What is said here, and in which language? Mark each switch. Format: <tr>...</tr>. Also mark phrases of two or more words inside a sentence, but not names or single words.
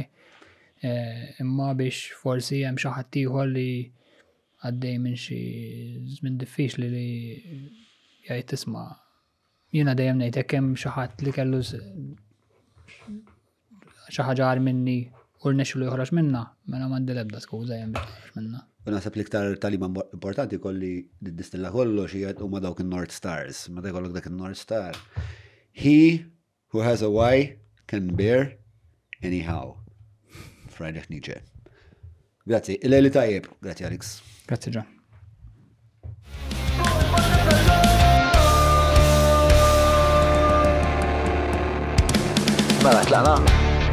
<mt>Imma biex forsi hemm xi ħadd ieħor li għaddej minn xi żmien diffiċli li jgħid tisma' jiena dejjem ngħid hekk hemm xi ħadd li kellu xi ħaġa għar minni u rnexxu li joħroġ minnha, mela m'għandi l-ebda skuża hemm biex toħroġ minnha. U naħseb l-iktar talima importanti kolli distilla kollox huma dawk in-</mt> <en>North Stars,</en> <mt>meta jkollok dak in-</mt> <en>North Star. He who has a why can bear anyhow. Friedrich Nietzsche.</en> <mt>Grazzi, il-lejli tajjeb. Grazzi Alex. Grazzi John. Mela tlaqna.</mt>